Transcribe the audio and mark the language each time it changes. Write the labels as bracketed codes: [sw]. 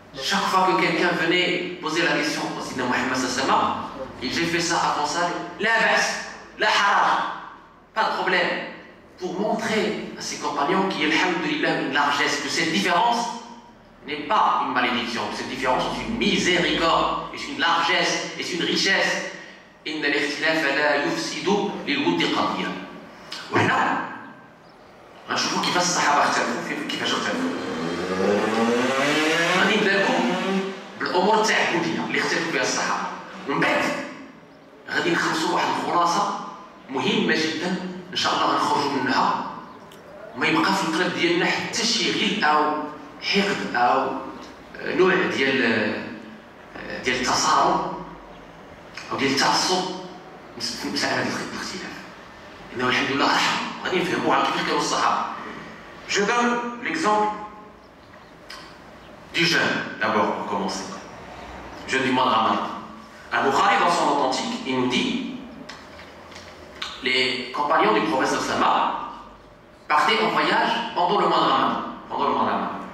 [fr] Chaque fois que quelqu'un venait poser la question au Sidna Muhammad sallallahu, et j'ai fait ça avant ça, la basse, la haraj, pas de problème, pour montrer à ses compagnons qu'il y a, alhamdoulilah, une largesse, que cette différence n'est pas une malédiction, que cette différence est une miséricorde, est une largesse, est une richesse. [ar] إن الاختلاف لا يفسد للود قضية. وهنا غنشوفوا كيفاش الصحابة اختلفوا كيفاش اختلفوا. غادي نبدا لكم بالأمور التعبدية اللي اختلفوا فيها الصحابة. ومن بعد غادي نخلصوا واحد الخلاصة مهمة جدا إن شاء الله غنخرجوا منها وما يبقى في القلب ديالنا حتى شي غل أو حقد أو نوع ديال التصارم أو ديال التعصب في مسألة الاختلاف. إنه الحمد لله أرحم، غادي نفهموا على كيفاش كانوا الصحابة. [fr] Je donne l'exemple du jeûne, d'abord, pour commencer. Jeûne du mois de Ramadan. Al-Bukhari, dans son authentique, il nous dit les compagnons du prophète sallallahu partaient en voyage pendant le mois de Ramadan.